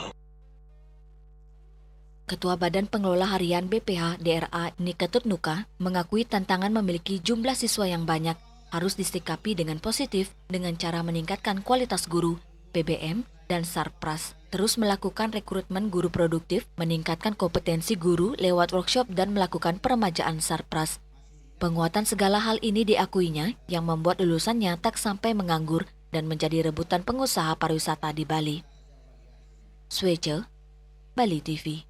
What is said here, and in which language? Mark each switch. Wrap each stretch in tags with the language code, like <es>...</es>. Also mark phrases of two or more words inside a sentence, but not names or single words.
<id>Ketua Badan Pengelola Harian BPH DRA Niketut Nuka mengakui tantangan memiliki jumlah siswa yang banyak harus disikapi dengan positif dengan cara meningkatkan kualitas guru, PBM, dan Sarpras. Terus melakukan rekrutmen guru produktif, meningkatkan kompetensi guru lewat workshop dan melakukan peremajaan Sarpras. Penguatan segala hal ini diakuinya yang membuat lulusannya tak sampai menganggur dan menjadi rebutan pengusaha pariwisata di Bali. Swece, Bali TV.</id>